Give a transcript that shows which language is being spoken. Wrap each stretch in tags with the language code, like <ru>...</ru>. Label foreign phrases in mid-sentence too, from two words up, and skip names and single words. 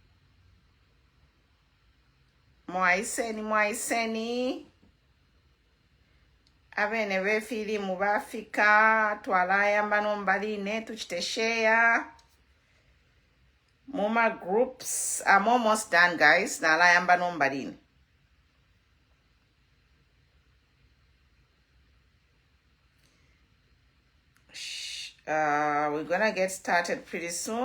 <bem>Mo mwaiseni. Abene b'efirimu b'Afrika twalayamba nombaline tuchite share. Muma groups.</bem> <en>I'm almost done, guys.</en> <bem>Nalayamba nombaline.</bem> <en>We're gonna get started pretty soon.</en>